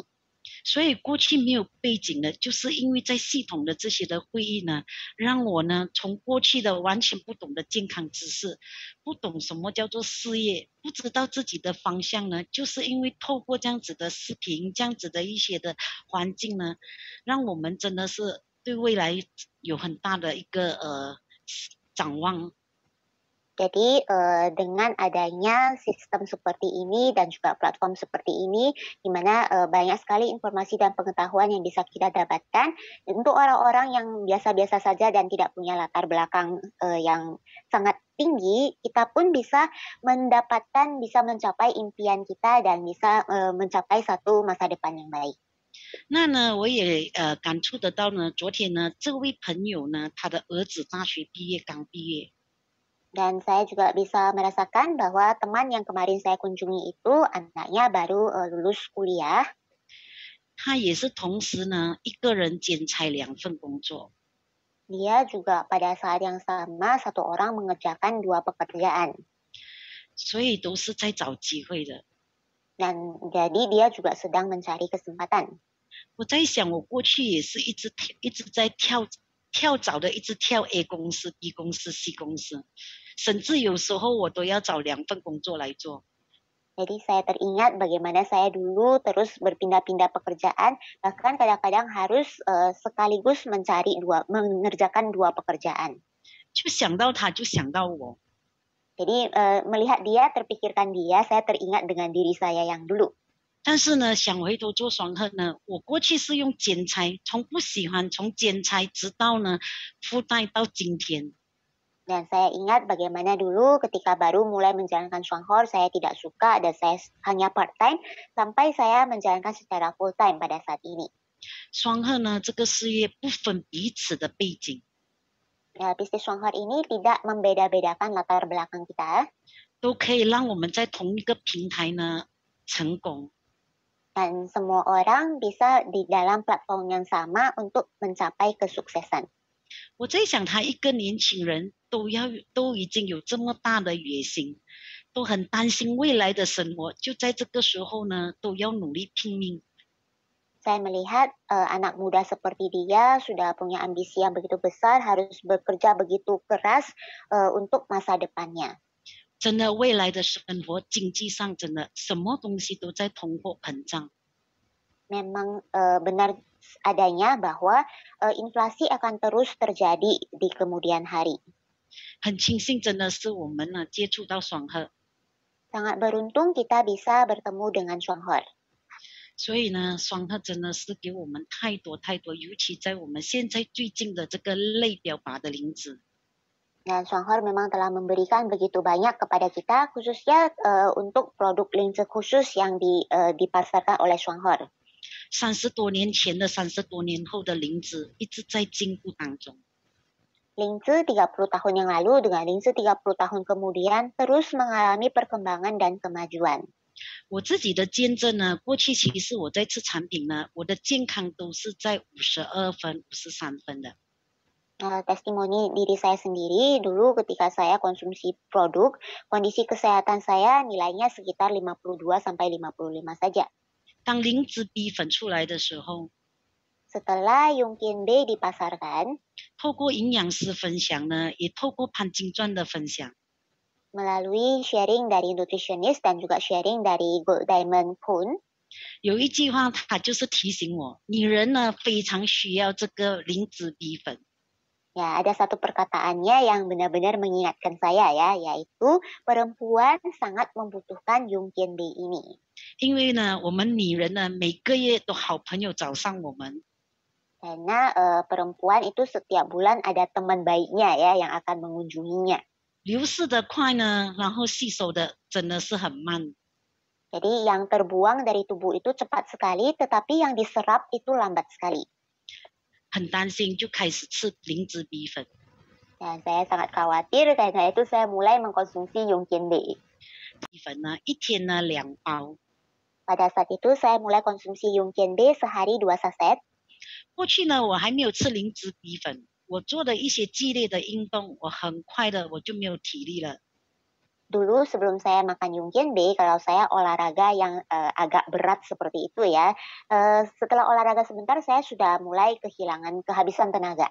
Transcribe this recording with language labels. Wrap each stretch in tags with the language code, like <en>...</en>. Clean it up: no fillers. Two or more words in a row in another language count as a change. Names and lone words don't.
<zh>所以过去没有背景的，就是因为在系统的这些的会议呢，让我呢从过去的完全不懂的健康知识，不懂什么叫做事业，不知道自己的方向呢，就是因为透过这样子的视频，这样子的一些的环境呢，让我们真的是对未来有很大的一个展望。</zh> <id>Jadi dengan adanya sistem seperti ini dan juga platform seperti ini, di mana banyak sekali informasi dan pengetahuan yang bisa kita dapatkan untuk orang-orang yang biasa-biasa saja dan tidak punya latar belakang yang sangat tinggi, kita pun bisa mendapatkan, bisa mencapai impian kita dan bisa mencapai satu masa depan yang baik.</id> <zh>那呢，我也感触得到呢。昨天呢，这位朋友呢，他的儿子大学毕业，刚毕业。</zh> <id>Dan saya juga bisa merasakan bahwa teman yang kemarin saya kunjungi itu anaknya baru lulus kuliah.</id> <zh>他也是同时呢，一个人兼差2份工作。</zh> <id>Dia juga pada saat yang sama satu orang mengerjakan 2 pekerjaan.</id> <zh>所以都是在找机会的。</zh> <id>Dan jadi dia juga sedang mencari kesempatan.</id> <zh>我在想，我过去也是一直在跳的，一直跳 A 公司、B 公司、C 公司，甚至有时候我都要找2份工作来做。</zh> <id>Jadi saya teringat bagaimana saya dulu terus berpindah-pindah pekerjaan, bahkan kadang-kadang harus sekaligus mengerjakan 2 pekerjaan.</id> <zh>就想到他，就想到我。</zh> <id>Jadi melihat dia, terpikirkan dia, saya teringat dengan diri saya yang dulu.</id> <zh>但是呢，想回头做双贺呢，我过去是用兼差，从不喜欢，从兼差直到呢附带到今天。</zh> <id>Dan saya ingat bagaimana dulu ketika baru mulai menjalankan Shuanghe, saya tidak suka dan saya hanya part-time sampai saya menjalankan secara full-time pada saat ini.</id> <zh>双贺呢，这个事业不分彼此的背景，</zh> <id>Bisnis Shuanghe ini tidak membeda-bedakan latar belakang kita.</id> <zh>都可以让我们在同一个平台呢成功。</zh> <id>Dan semua orang bisa di dalam platform yang sama untuk mencapai kesuksesan.</id> <zh>我在想，他一个年轻人都已经有这么大的野心，都很担心未来的生活，就在这个时候呢，都要努力拼命。</zh> <id>Saya melihat anak muda seperti dia sudah punya ambisi yang begitu besar, harus bekerja begitu keras untuk masa depannya.</id> <zh>真的，未来的生活经济上真的什么东西都在通货膨胀。</zh> <id>Memang benar adanya bahwa inflasi akan terus terjadi di kemudian hari.</id> <zh>很庆幸，真的是我们呢接触到双贺，</zh> <id>Sangat beruntung kita bisa bertemu dengan Shuanghe.</id> <zh>所以呢，双贺真的是给我们太多，尤其在我们现在最近的这个类标靶的灵子。</zh> <id>Dan Shuanghe memang telah memberikan begitu banyak kepada kita, khususnya untuk produk linse khusus yang dipasarkan oleh Shuanghe.</id> <zh>30 多年前的30多年后的灵子一直在进步当中。</zh> <id>Linse 30 tahun yang lalu dengan linse 30 tahun kemudian terus mengalami perkembangan dan kemajuan.</id> <zh>我自己的见证呢，过去其实我在吃产品呢，我的健康都是在52分、53分的。</zh> <id>Testimoni diri saya sendiri, dulu ketika saya konsumsi produk, kondisi kesehatan saya nilainya sekitar 52 sampai 55 saja.</id> <zh>当灵子 B 粉出来的时候，</zh> <id>Setelah Yongkin B dipasarkan,</id> <zh>透过营养师分享呢，也透过潘金传的分享，</zh> <id>melalui sharing dari nutritionist dan juga sharing dari Gold Diamond pun,</id> <zh>有一句话，他就是提醒我，女人呢非常需要这个灵子 B 粉。</zh> <id>ya ada satu perkataannya yang benar-benar mengingatkan saya ya, yaitu perempuan sangat membutuhkan Yongkin B ini.</id> <zh>因为呢，我们女人呢每个月都好朋友找上我们，</zh> <id>Karena perempuan itu setiap bulan ada teman baiknya ya yang akan mengunjunginya.</id> <zh>流逝的快呢，然后吸收的真的是很慢。</zh> <id>Jadi yang terbuang dari tubuh itu cepat sekali, tetapi yang diserap itu lambat sekali.</id> <zh>很担心，就开始吃灵子 B 粉。</zh> <id>Dan saya sangat khawatir, karena itu saya mulai mengkonsumsi Yongkin B.</id> <zh>B 粉呢，一天呢2包。</zh> <id>Pada saat itu saya mulai konsumsi Yongkin B sehari 2 saset.</id> <zh>过去呢，我还没有吃灵子 B 粉，我做的一些剧烈的运动，我很快的我就没有体力了。</zh> <id>Dulu sebelum saya makan Yongkin B, kalau saya olahraga yang agak berat seperti itu ya, setelah olahraga sebentar saya sudah mulai kehabisan tenaga.</id>